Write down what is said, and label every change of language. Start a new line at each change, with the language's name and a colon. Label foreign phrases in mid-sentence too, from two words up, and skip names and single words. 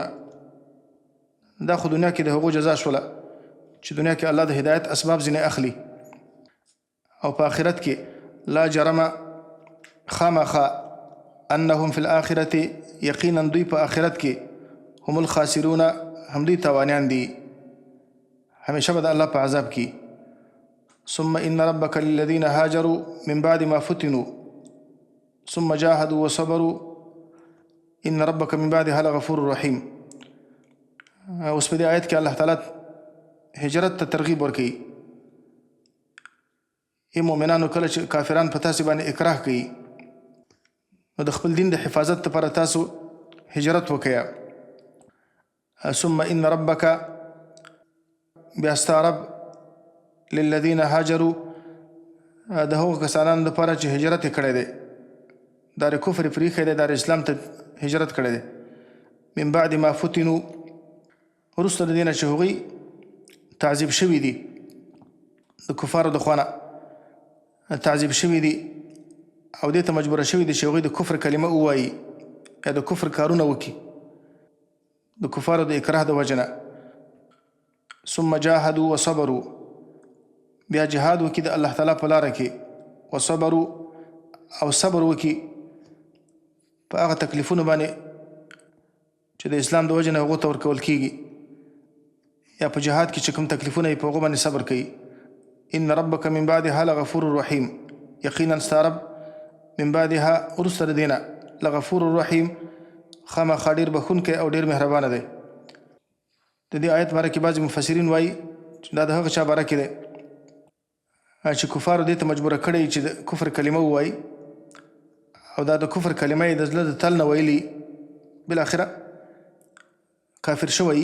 Pashto: دا خو دنیا کې د هغو جزا شوله چې دنیا کې الله د هدایت اسباب ځینې اخلي، او په آخرت کې
Arabic: لا جرم
Pashto: خامخا
Arabic: انهم فی الاخرة
Pashto: یقینا دوی په آخرت کې هم الخاسرون هم دوی تاوانیان دي، همیشه به د الله په عذاب کې.
Arabic: ثم ان ربك للذين هاجروا من بعد ما فتنوا ثم جاهدوا وصبروا ان ربك من بعدها لغفور رحيم.
Pashto: اوس په دې آیت کې الله تعالی هجرت ته ترغیب ورکوي. ای مؤمنانو، کله چې کافران په تاسې باندې اکراه کوي نو د خپل دین د حفاظت لپاره تاسو هجرت وکړئ.
Arabic: ثم ان ربك،
Pashto: بیا ستا رب،
Arabic: للذین هاجروا،
Pashto: د هغو کسانانو لپاره چې هجرت یې کړی دی، دار کفر پرېښی دی، دار اسلام ته هجرت کړی دی.
Arabic: من بعد ما فتنوا،
Pashto: وروسته د دې نه چې هغوی تعذیب شوي دي، د کفارو د خوا نه تعذیب شوي دي او دې ته مجبوره شوي دي چې هغوی د کفر کلمه ووایي یا د کفر کارونه وکړي د کفارو د اکراه د وجه نه.
Arabic: ثم جاهدوا وصبروا،
Pashto: بیا جهاد وکړي د الله تعالی په لاره کې، وصبروا او صبر وکړي په هغه تکلیفونو باندې چې د اسلام د وجه نه هغو ته ورکول کېږي، یا په جهاد کې چې کوم تکلیفونه یې په هغو باندې صبر کوي.
Arabic: ان ربک من بعدها لغفور رحیم،
Pashto: یقینا ستا رب
Arabic: من بعدها
Pashto: وروسته د دې نه
Arabic: لغفور رحیم
Pashto: خامخا ډېر بخښونکی او ډېر مهربانه دی. د دې آیت باره کې بعضې مفسرین وایي چې دا د هغه چا باره کې دی چې کفارو دې ته مجبوره کړی چې د کفر کلمه ووایي او دا د کفر کلمه یې د زړه د تل نه ویلي، بالاخره کافر شوی.